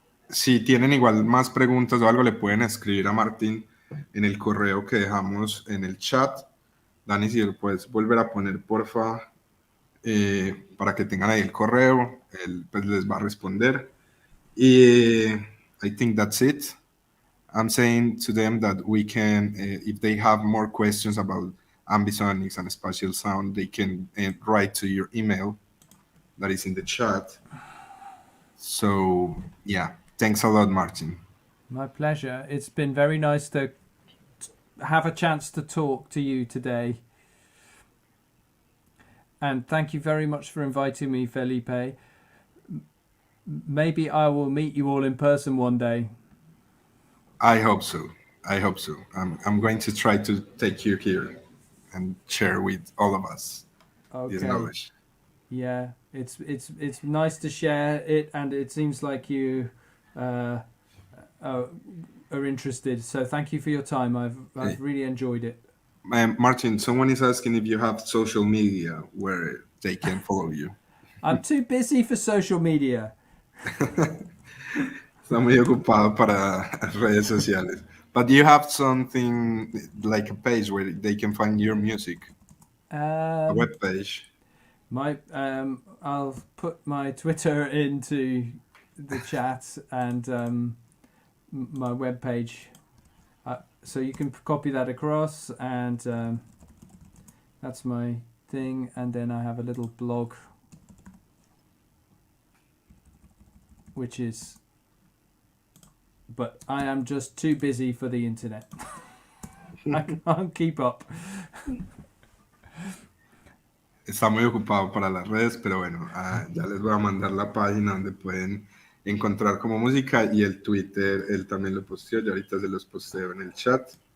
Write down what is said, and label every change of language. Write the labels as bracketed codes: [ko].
[es] Si tienen igual más preguntas o algo, le pueden escribir a Martín en el correo que dejamos en el chat. Dani, si lo puedes volver a poner, porfa, para que tengan ahí el correo. Él pues les va a responder. [en] Y I think that's it. I'm saying to them that we can, if they have more questions about ambisonics and spatial sound, they can write to your email that is in the chat. So, yeah. Thanks a lot, Martin. My pleasure. It's been very nice to have a chance to talk to you today. And thank you very much for inviting me, Felipe. Maybe I will meet you all in person one day. I hope so. I hope so. I'm going to try to take you here and share with all of us this knowledge. Yeah, it's nice to share it, and it seems like you are interested. So thank you for your time. I've really enjoyed it. Martin, someone is asking if you have social media where they can follow you. I'm too busy for social media. [es] Está muy ocupado para redes sociales. [en] But you have something like a page where they can find your music, a web page. I'll put my Twitter into the chat and my webpage, so you can copy that across, and that's my thing. And then I have a little blog, which is, but I am just too busy for the internet. I can't keep up. [es] Está muy ocupado para las redes, pero bueno, ya les voy a mandar la página donde pueden encontrar como música, y el Twitter, él también lo posteó, y ahorita se los posteo en el chat.